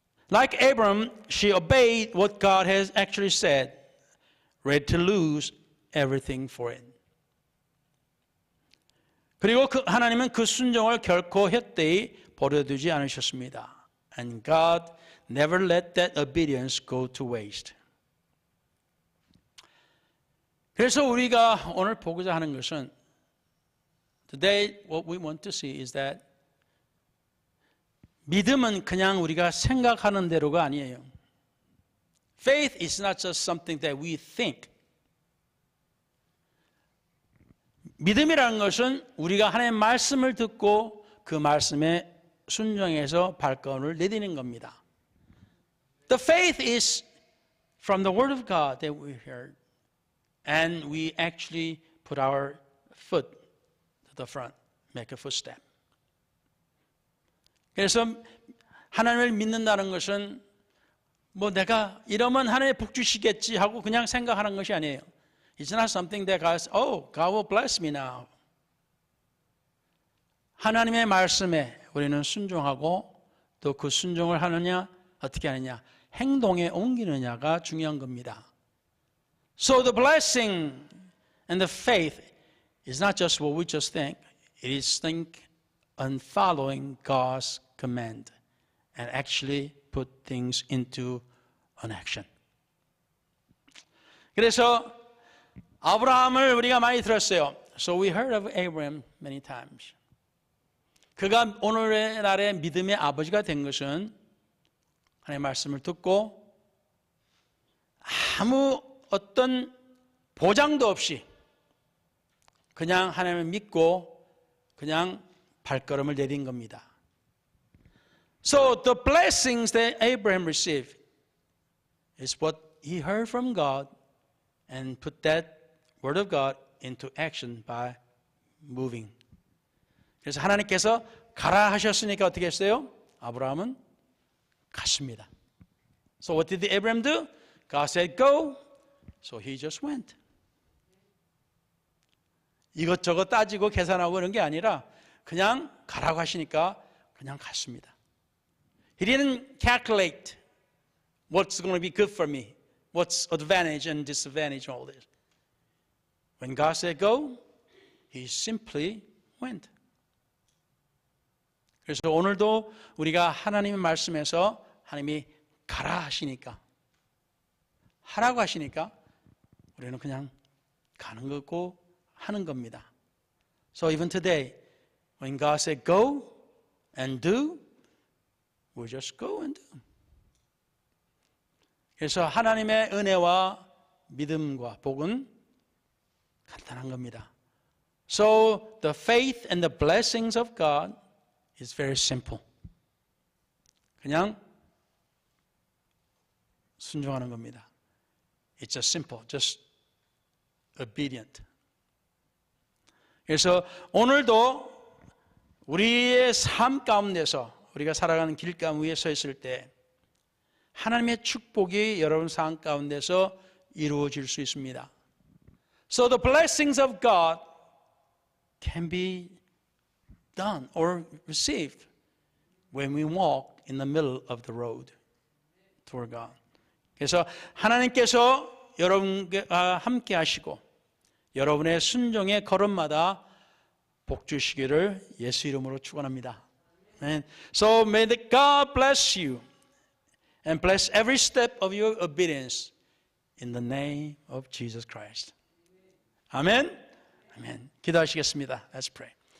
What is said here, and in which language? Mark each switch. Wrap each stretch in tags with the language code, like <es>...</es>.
<en>Like Abram, she obeyed what God has actually said, ready to lose everything for it.</en> <ko>그리고 하나님은 그 순종을 결코 헛되이 버려두지 않으셨습니다.</ko> <en>And God never let that obedience go to waste.</en> <ko>그래서 우리가 오늘 보고자 하는 것은</ko> <en>Today what we want to see is that</en> <ko>믿음은 그냥 우리가 생각하는 대로가 아니에요.</ko> <en>Faith is not just something that we think.</en> <ko>믿음이라는 것은 우리가 하나님의 말씀을 듣고 그 말씀에 순종해서 발걸음을 내디는 겁니다.</ko> <en>The faith is from the word of God that we heard, and we actually put our foot to the front, make a footstep.</en> <ko>그래서 하나님을 믿는다는 것은 뭐 내가 이러면 하나님 복 주시겠지 하고 그냥 생각하는 것이 아니에요.</ko> <en>It's not something that God says, "Oh, God will bless me now."</en> <ko>하나님의 말씀에 우리는 순종하고 또 그 순종을 하느냐, 어떻게 하느냐, 행동에 옮기느냐가 중요한 겁니다.</ko> <en>So the blessing and the faith is not just what we just think. It is think on following God's command and actually put things into an action.</en> <ko>그래서 아브라함을 우리가 많이 들었어요.</ko> <en>So we heard of Abraham many times.</en> <ko>그가 오늘날의 믿음의 아버지가 된 것은 하나님의 말씀을 듣고 아무 어떤 보장도 없이 그냥 하나님을 믿고 그냥 발걸음을 내딘 겁니다.</ko> <en>So the blessings that Abraham received is what he heard from God and put that word of God into action by moving.</en> <ko>그래서 하나님께서 가라 하셨으니까 어떻게 했어요? 아브라함은 갔습니다.</ko> <en>So what did Abraham do? God said go, so he just went.</en> <ko>이것저것 따지고 계산하고 그런 게 아니라 그냥 가라고 하시니까 그냥 갔습니다.</ko> <en>He didn't calculate what's going to be good for me, what's advantage and disadvantage, all this. When God said go, he simply went.</en> <ko>그래서 오늘도 우리가 하나님의 말씀에서 하나님이 가라 하시니까, 하라고 하시니까 우리는 그냥 가는 거고 하는 겁니다.</ko> <en>So even today, when God said go and do, we just go and do.</en> <ko>그래서 하나님의 은혜와 믿음과 복은 간단한 겁니다.</ko> <en>So the faith and the blessings of God is very simple.</en> <ko>그냥 순종하는 겁니다.</ko> <en>It's just simple, just obedient.</en> <ko>그래서 오늘도 우리의 삶 가운데서 우리가 살아가는 길감 위에 서 있을 때 하나님의 축복이 여러분 삶 가운데서 이루어질 수 있습니다.</ko> <en>So the blessings of God can be done or received when we walk in the middle of the road toward God.</en> <ko>그래서 하나님께서 여러분과 함께 하시고 여러분의 순종의 걸음마다 복 주시기를 예수 이름으로 축원합니다.</ko> <en>So may God bless you and bless every step of your obedience in the name of Jesus Christ.</en> <ko>아멘. 아멘. 기도하시겠습니다.</ko> <en>Let's pray.</en>